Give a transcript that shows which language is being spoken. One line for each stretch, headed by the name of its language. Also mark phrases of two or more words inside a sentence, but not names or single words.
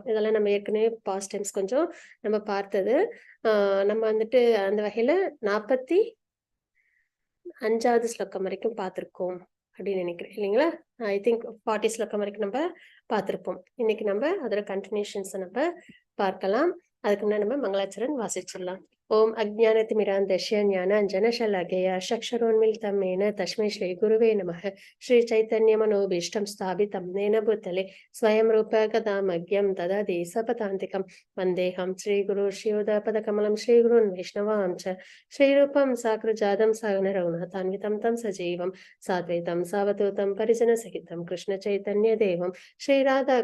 Tamil: இதெல்லாம் நம்ம ஏற்கனவே
English: past times
Tamil: கொஞ்சம் நம்ம பார்த்தது. நம்ம வந்துட்டு அந்த வகையில 45வது ஸ்லோகம் வரைக்கும் பார்த்திருக்கோம் அப்படின்னு நினைக்கிறேன் இல்லைங்களா.
English: I think
Tamil: 40 ஸ்லோகம் வரைக்கும் நம்ம பார்த்திருப்போம். இன்னைக்கு நம்ம அதோட கண்டினியூஷன்ஸ் நம்ம பார்க்கலாம். அதுக்கு முன்னாடி நம்ம மங்களாச்சரண் வாசிச்சிடலாம்.
Sanskrit: ओम् अज्ञानतिमिरान्धस्य ज्ञानाञ्जनशलाकया चक्षुरुन्मीलितम् येन तस्मै श्री गुरुवे नमः. श्री चैतन्यमनोभीष्टं स्थापितं येन भूतले स्वयं रूप गदामग्यं ददति सपदान्तिकं वन्देऽहं श्रीगुरु श्रीयुतपदकमलं श्रीगुरुन् वैष्णवां च श्रीरूपं साग्रजातं सहगणरघुनाथान्वितं तं सजीवं साद्वैतं सावधूतं परिजनसहितं कृष्णचैतन्यदेवं श्रीराधा